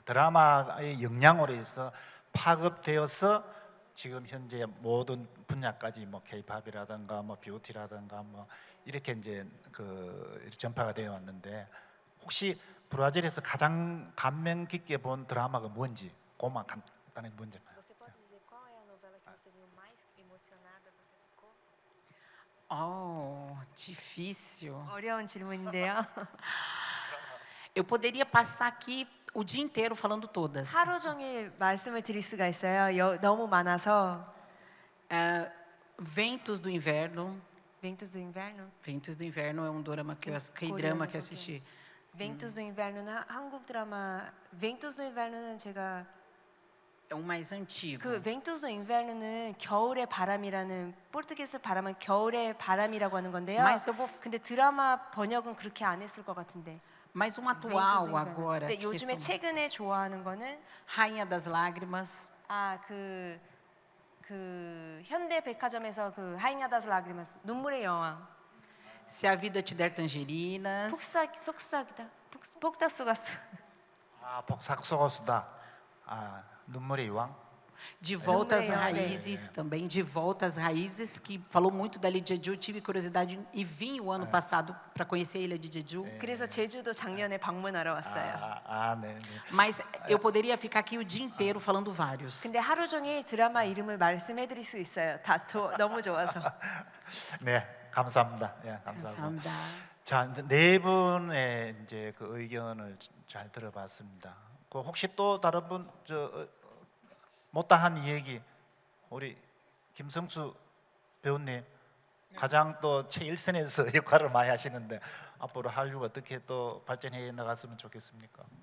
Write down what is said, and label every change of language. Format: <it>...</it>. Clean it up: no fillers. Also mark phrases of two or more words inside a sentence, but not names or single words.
<ko>드라마의 영향으로 해서 파급되어서 지금 현재 모든 분야까지 뭐 K-팝이라든가 뭐 뷰티라든가 뭐 이렇게 이제 전파가 되어 왔는데 혹시 브라질에서 가장 감명 깊게 본 드라마가 뭔지 그만 약간의 문제만.</ko> <pt>Difícil.</pt> <ko>어려운 질문인데요.</ko> <pt>Eu poderia passar aqui o dia inteiro falando todas.</pt> <ko>하루 종일 말씀을 드릴 수가 있어요. 너무 많아서.</ko> <pt>Ventos do Inverno. Ventos do Inverno? Ventos do Inverno é um drama que K-drama que eu assisti.</pt> <ko>Ventos do Inverno는 한국 드라마. Ventos do Inverno는 제가</ko> <pt>É um mais antigo.</pt> <ko>그 Ventos do Inverno는 겨울의 바람이라는 포르투기스 바람은 겨울의 바람이라고 하는 건데요.</ko> <pt>Mas eu vou,</pt> <ko>근데 드라마 번역은 그렇게 안 했을 것 같은데.</ko> <pt>mas um Ventos do atual Inverno. agora.</pt> <ko>근데</ko> <pt>que</pt> <ko>요즘에</ko> <pt>são</pt> <ko>최근에 좋아하는 거는</ko> <pt>Rainha das Lágrimas.</pt> <ko>그 현대 백화점에서 그 하이냐 다스 라그리마스 눈물의 여왕.</ko> <pt>Se a vida te der tangerinas. 속삭이다. 폭다수가수. 복삭소고수다. 눈물의 왕. De volta às Número raízes também, de volta às raízes, que falou muito da ilha de Jeju. Tive curiosidade e vim o ano passado para conhecer a ilha de Jeju.</pt> <ko>그래서 제주도 작년에 방문하러 왔어요. 네.</ko> <pt>Mas eu poderia ficar aqui o dia inteiro falando vários.</pt> <ko>근데 하루 종일 드라마 이름을 말씀해드릴 수 있어요. 너무 좋아서. 네, 감사합니다. 예, 감사합니다. 감사합니다. 자, 이제 네 분의 이제 그 의견을 잘 들어봤습니다. 그 혹시 또 다른 분 못다한 이야기 우리 김성수 배우님 가장 또 최일선에서 역할을 많이 하시는데 앞으로 한류가 어떻게 또 발전해 나갔으면 좋겠습니까?</ko>